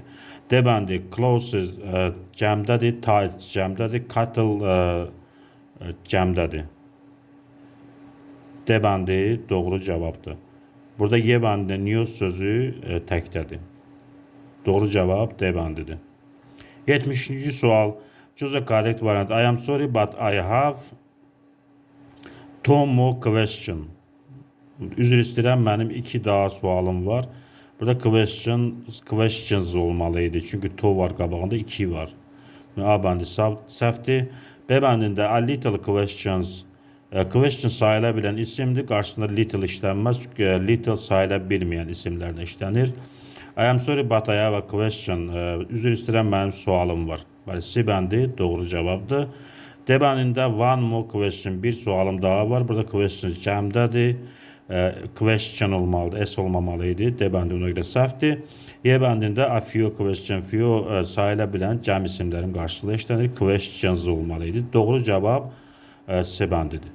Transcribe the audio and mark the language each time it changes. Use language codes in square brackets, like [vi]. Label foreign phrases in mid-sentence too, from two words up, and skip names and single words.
[az] D bəndi clothes cəmdədir, tights cəmdədir, cattle cəmdədir. D bəndi doğru cavabdır. Burada Y bəndində news sözü təkdədir. Doğru cevap D bandıdır. 70-ci sual. [en] Choose a correct variant. I am sorry but I have two more question. [az] Üzr istəyirəm, mənim 2 daha sualım var. Burada questions olmalıydı. Çünki to var qabağında, 2 var. A bəndi səhvdir. B bəndində [en] a little questions. [az] Question sayıla bilən isimdir. Qarşısında little işlənməz. Çünki little sayıla bilməyən isimlərlə işlənir. [en] I am sorry but I have a question. [az] Üzr istəyirəm, mənim sualım var. C bəndi doğru cavabdır. D bəndində [en] one more question. [az] Bir sualım daha var. Burada questions cəmdədir. Question olmalıdır. S olmamalıydı. D bəndi ona görə səhvdir. Y bəndində [en] a few question. [az] Few sayıla bilən cəm isimlərin qarşısında işlənir. Questions olmalıydı. Doğru cavab C bəndidir.